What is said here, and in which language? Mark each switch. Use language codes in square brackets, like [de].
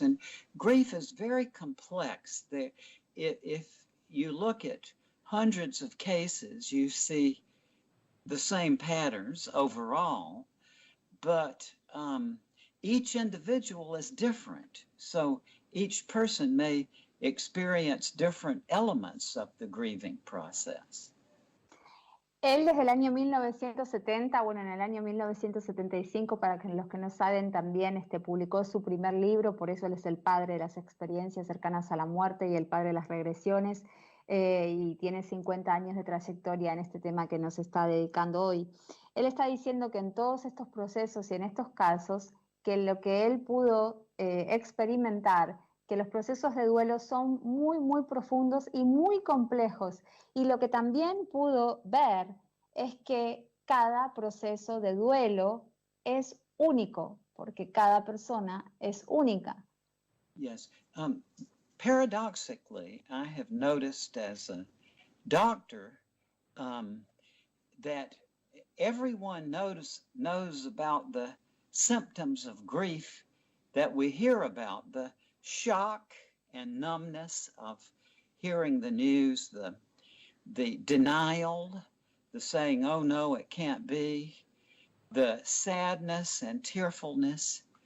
[en] And grief is very complex. If you look at hundreds of cases, you see the same patterns overall, but each individual is different. So each person may experience different elements of the grieving process. [es] Él desde el año 1970, bueno, en el año 1975, para los que no saben, también publicó su primer libro, por eso él es el padre de las experiencias cercanas a la muerte y el padre de las regresiones, y tiene 50 años de trayectoria en este tema que nos está dedicando hoy. Él está diciendo que en todos estos procesos y en estos casos, que lo que él pudo experimentar, que los procesos de duelo son muy, muy profundos y muy complejos. Y lo que también pudo ver es que cada proceso de duelo es único, porque cada persona es única. [en] Yes. Paradoxically, I have noticed as a doctor that everyone knows about the symptoms of grief that we hear about, the shock and numbness of hearing the news, the denial, the saying, oh no, it can't be, the sadness and tearfulness,